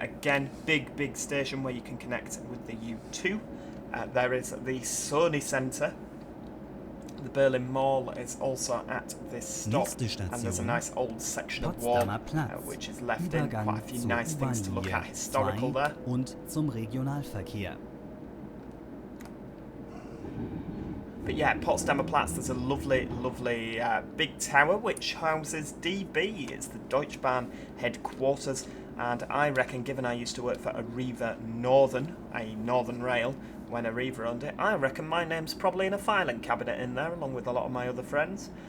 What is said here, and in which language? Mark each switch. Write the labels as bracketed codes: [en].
[en] Again, big station where you can connect with the U2. There is the Sony Centre. The Berlin Mall is also at this stop, and there's a nice old section of wall which is left in. Quite a few nice things to look at, historical there. [de] Und zum Regionalverkehr. [en] But yeah, Potsdamer Platz, there's a lovely big tower which houses DB. It's the Deutsche Bahn headquarters, and I reckon, given I used to work for Arriva Northern, a Northern Rail, when Arriva owned it, I reckon my name's probably in a filing cabinet in there, along with a lot of my other friends.